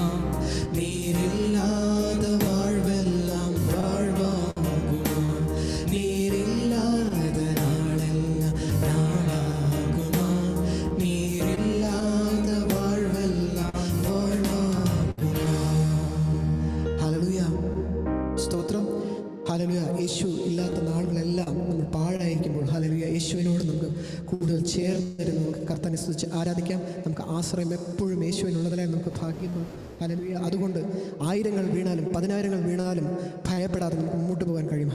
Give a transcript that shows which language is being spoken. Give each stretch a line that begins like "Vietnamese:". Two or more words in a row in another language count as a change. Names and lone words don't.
Tamil: நீரில்லாத வாழ்வெல்லாம் வாழ்வாகுமா? நீரில்லாத நாளெல்லாம் நாளாகுமா? நீரில்லாத வாழ்வெல்லாம் வாழ்வாகுமா?
Malayalam: ഹല്ലേലൂയ, സ്തോത്രം. ഹല്ലേലൂയ. യേശു ഇല്ലാത്ത നാളുകളെല്ലാം നമ്മൾ പാഴായിരിക്കുമ്പോൾ ഹല്ലേലൂയ യേശുവിനോട് നമുക്ക് കൂടുതൽ ചേർന്നിരുന്ന് നമുക്ക് കർത്താവിനെ സ്തുതിച്ച് ആരാധിക്കാം. നമുക്ക് ആശ്രയം എപ്പോഴും യേശുവിനുള്ളതിനായി നമുക്ക് ഭാഗ്യം. ഹല്ലേലൂയ. അതുകൊണ്ട് 1000 വീണാലും 10,000 വീണാലും ഭയപ്പെടാതെ നമുക്ക് മുന്നോട്ട് പോകാൻ കഴിയും.